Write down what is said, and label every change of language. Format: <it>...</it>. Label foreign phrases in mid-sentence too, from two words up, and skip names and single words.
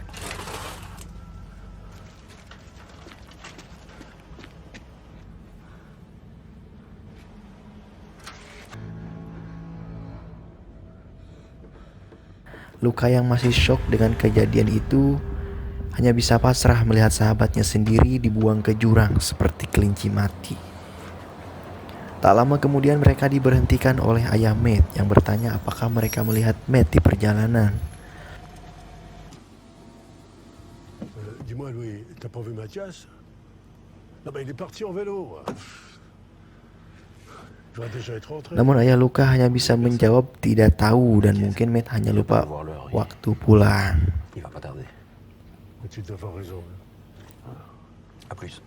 <id>Luka yang masih shock dengan kejadian itu hanya bisa pasrah melihat sahabatnya sendiri dibuang ke jurang seperti kelinci mati. Tak lama kemudian mereka diberhentikan oleh ayah Matt yang bertanya apakah mereka melihat Matt di perjalanan.</id> <fr>Dis-moi, Louis, t'as pas vu Mathias? Non, mais il est parti en vélo. Je dois déjà être rentré.</fr> <id>Namun ayah Luka hanya bisa menjawab tidak tahu dan mungkin Matt hanya lupa waktu pulang.</id> <fr>Il va pas tarder. Mais tu dois avoir raison. À plus.</fr>